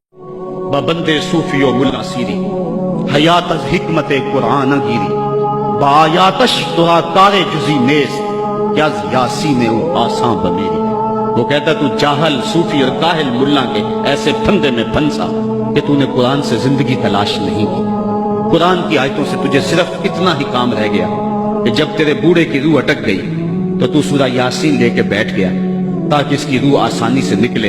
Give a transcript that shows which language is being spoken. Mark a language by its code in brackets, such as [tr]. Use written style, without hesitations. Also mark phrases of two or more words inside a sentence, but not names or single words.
[fa] بندے صوفی و ملا سیری حیات از حکمت قرآن گیری با آیاتش دعا کار جزی نیست کہ از یاسین او آسان بمیری۔ [ur] وہ کہتا تو جاہل صوفی اور کاہل ملا کے ایسے پھندے میں پھنسا کہ تو نے قرآن سے زندگی تلاش نہیں کی۔ قرآن کی آیتوں سے تجھے صرف اتنا ہی کام رہ گیا کہ جب تیرے بوڑھے کی روح اٹک گئی تو سورہ یاسین لے کے بیٹھ گیا تاکہ اس کی روح آسانی سے نکلے۔